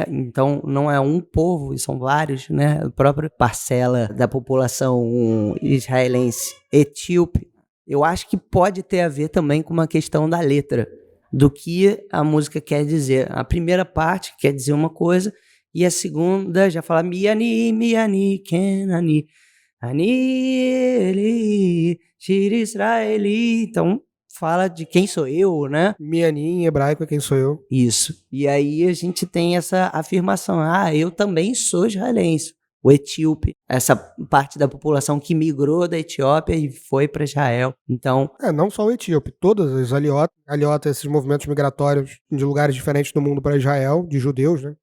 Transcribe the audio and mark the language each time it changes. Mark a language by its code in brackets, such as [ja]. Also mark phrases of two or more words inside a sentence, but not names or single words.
[pt] Então não é um povo, são vários, né? A própria parcela da população israelense etíope. Eu acho que pode ter a ver também com uma questão da letra, do que a música quer dizer. A primeira parte quer dizer uma coisa e a segunda já fala [he] מי אני מי אני כן אני אני אלי שיר ישראלי. [pt] Então fala de quem sou eu, né? Miani em hebraico é quem sou eu. Isso. E aí a gente tem essa afirmação, eu também sou israelense. O etíope, essa parte da população que migrou da Etiópia e foi para Israel. Então, Não só o etíope, todas as aliotas, esses movimentos migratórios de lugares diferentes do mundo para Israel, de judeus, né?